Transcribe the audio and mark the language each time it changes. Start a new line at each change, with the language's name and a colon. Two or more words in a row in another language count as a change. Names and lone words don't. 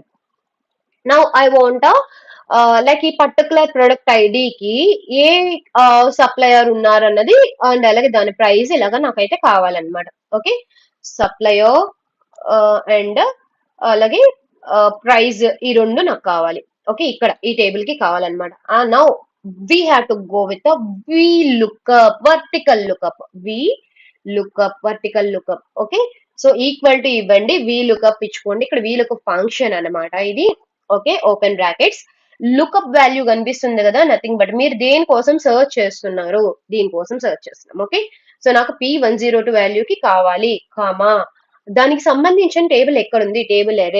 English: now I want like
Telugu: ఈ
English: particular product ID-ki
Telugu: ఏ సప్లయర్ ఉన్నారన్నది అండ్ అలాగే దాని ప్రైస్ ఇలాగా నాకైతే కావాలన్నమాట. ఓకే,
English: supplier and
Telugu: అలాగే ప్రైస్ ఈ రెండు నాకు కావాలి. ఓకే, ఇక్కడ ఈ టేబుల్ కి కావాలన్నమాట.
English: నౌ we have to go with the VLOOKUP, vertical lookup. VLOOKUP, vertical lookup.
Telugu: ఓకే, సో
English: equal to
Telugu: ఇవ్వండి, VLOOKUP ఇచ్చుకోండి. ఇక్కడ
English: VLOOKUP function
Telugu: అన్నమాట ఇది. ఓకే,
English: open brackets, lookup value
Telugu: కనిపిస్తుంది కదా,
English: nothing but
Telugu: మీరు దేనికోసం సర్చ్ చేస్తున్నారు, దీనికోసం సర్చ్ చేస్తున్నాం. ఓకే, సో నాకు P102 వాల్యూకి కావాలి, కామా, దానికి సంబంధించిన టేబుల్ ఎక్కడుంది,
English: table array.